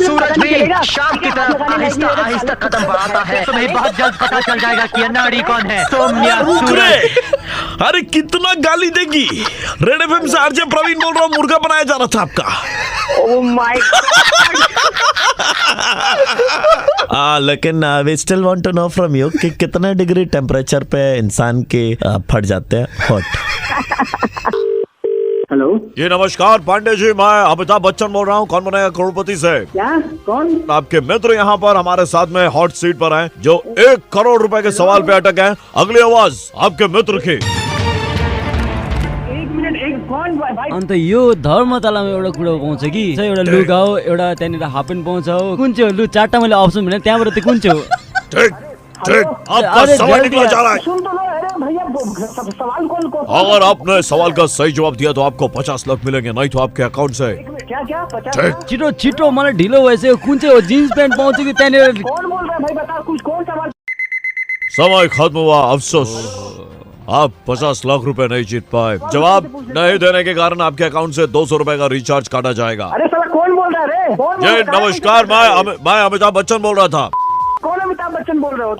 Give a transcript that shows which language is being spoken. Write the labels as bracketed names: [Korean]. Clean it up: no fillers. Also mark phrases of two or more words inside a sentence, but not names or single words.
[Hindi] सूरज भी शाम की तरफ आहिस्ता आहिस्ता खत्म हो आता है। तुम्हें बहुत जल्द पता चल जाएगा कि अनाड़ी कौन है। सोम्या सूरज। अरे कितना गाली देगी। रेड एफएम से आरजे प्रवीण बोल रहा हूँ, मुर्गा बनाया जा रहा था आपका। [English] Oh my God. [Hindi] लेकिन [English] we still want to know from you [Hindi] कि कितने डिग्री टेम्परेचर पे इंसान के फट जाते हैं हॉट। हेलो ये नमस्कार पांडे जी, मैं अमिताभ बच्चन बोल रहा हूँ, कौन बनेगा करोड़पति से। क्या? कौन? आपके मित्र यहाँ पर हमारे साथ में [English] hot seat [Hindi] पर हैं, जो 1 करोड़ रुपए के सवाल पे अटक हैं। अगली आवाज आपके मित्र की। [Nepali] अन्त यो धर्मतलामा एउटा कुरा पाउँछ कि एउटा लुगा हो, एउटा त्यहाँनिर हाफ पेन्ट पाउँछ हो। कुन चाहिँ हो? लु 4टा मैले अप्सन भने त्यहाँबाट त्यो कुन चाहिँ हो? [Hindi] ठीक आपका सवाल निकला जा रहा है। अगर आपने सवाल का सही जवाब दिया तो आपको 50 लाख मिलेंगे, नहीं तो आपके अकाउंट से। [Nepali] छिटो छिटो मलाई ढिलो भइसक्यो। कुन चाहिँ हो? जीन्स प्यान्ट पाउँछ कि त्यहाँनिर? [Hindi] समय खत्म हुआ, अफसोस आप 50 लाख रुपए नहीं जीत पाए। जवाब नहीं देने के कारण आपके अकाउंट से 200 रुपए का रिचार्ज काटा जाएगा। अरे साला कौन बोल रहा है रे? नमस्कार, मैं अमिताभ बच्चन बोल रहा था। कौन अमिताभ बच्चन बोल रहे हो?